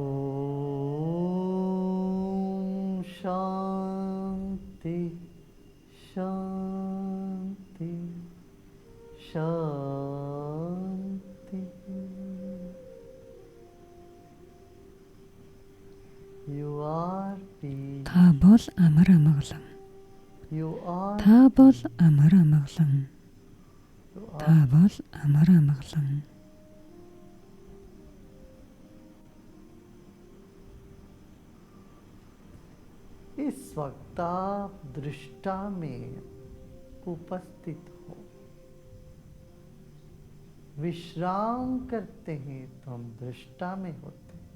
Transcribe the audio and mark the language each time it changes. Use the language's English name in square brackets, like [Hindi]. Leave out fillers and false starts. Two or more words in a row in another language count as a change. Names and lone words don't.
[Sanskrit] ओम शांति शांति शांति। [English] You are peace. [Mongolian] Та бол амар амгалан. [English] You are [Mongolian] Та бол амар амгалан. [English] you [Mongolian] Та [English] are [Mongolian] бол амар амгалан. [Hindi] इस वक्त आप दृष्टा में उपस्थित हो। विश्राम करते हैं तो हम दृष्टा में होते हैं।